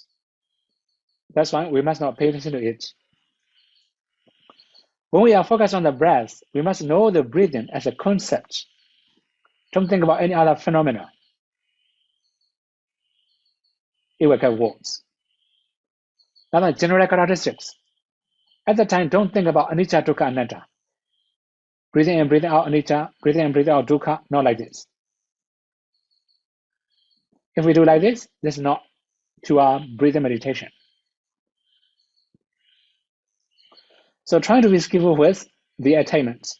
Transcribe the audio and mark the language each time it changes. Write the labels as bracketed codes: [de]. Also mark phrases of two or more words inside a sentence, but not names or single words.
[en] That's why we must not pay attention to it. When we are focused on the breath, we must know the breathing as a concept. Don't think about any other phenomena. It will get worse. Now, general characteristics. At the time, don't think about [pi] anicca, dukkha, anatta. [en] Breathing in, breathing out, anicca. Breathing in, breathing out, dukkha. Not like this. If we do like this is not pure breathing meditation. So trying to be skillful with the attainments.